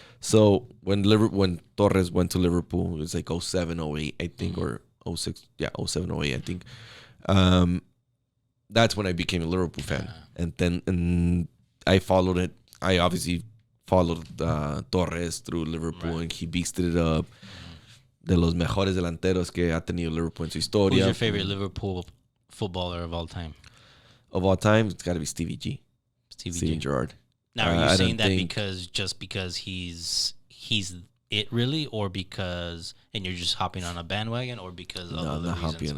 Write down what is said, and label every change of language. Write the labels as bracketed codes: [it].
[en] So when Torres went to Liverpool, it was like 07, 08, I think, or 06, 07, 08, I think. That's when I became a Liverpool fan. And I followed it. I obviously followed Torres through Liverpool, and he beasted it up. [es] De los mejores delanteros que ha tenido Liverpool en su historia. [en] Who's your favorite Liverpool footballer of all time? Of all time, it's got to be Stevie G. Steven Gerrard. Now, are you saying that because he's it really, or because, and you're just hopping on a bandwagon, or because of other reasons? No, I'm not hopping on